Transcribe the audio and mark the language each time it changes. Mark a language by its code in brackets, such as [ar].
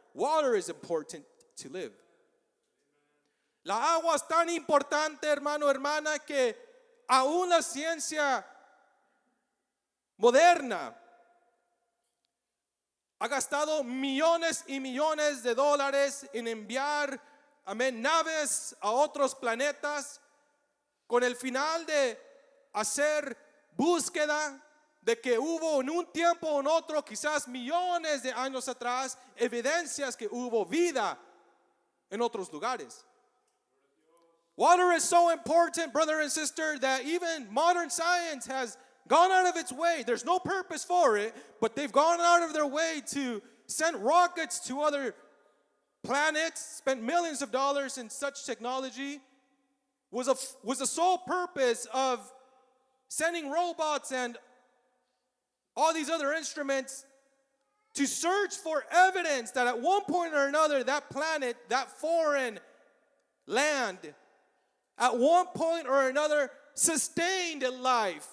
[en] Water is important to live. [es] La agua es tan importante, hermano, hermana, que aún la ciencia moderna ha gastado millones y millones de dólares en enviar, naves a otros planetas con el final de hacer búsqueda de que hubo en un tiempo o en otro, quizás millones de años atrás, evidencias que hubo vida en otros lugares. [en] Water is so important, brother and sister, that even modern science has gone out of its way. There's no purpose for it, but they've gone out of their way to send rockets to other planets, spent millions of dollars in such technology, was the sole purpose of sending robots and all these other instruments to search for evidence that at one point or another that planet, that foreign land, at one point or another sustained life.